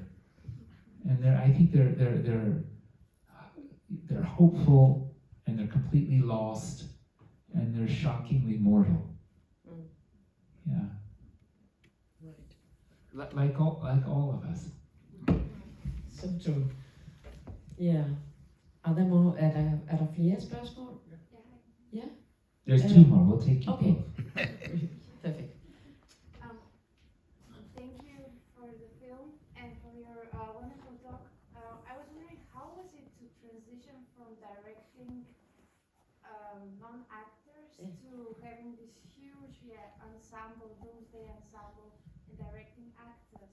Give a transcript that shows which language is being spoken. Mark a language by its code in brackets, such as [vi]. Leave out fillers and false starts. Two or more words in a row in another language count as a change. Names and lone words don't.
[en] And I think they're hopeful, and they're completely lost, and they're shockingly mortal. Yeah. Like all of us. So true. Yeah. [da] Er der flere spørgsmål? Ja. [en] There's two more. We'll take you Okay. both. Perfect. Thank you for the film and for your wonderful talk. I was wondering, how was it to transition from directing non-actors to having this huge ensemble, doomsday ensemble, and directing actors?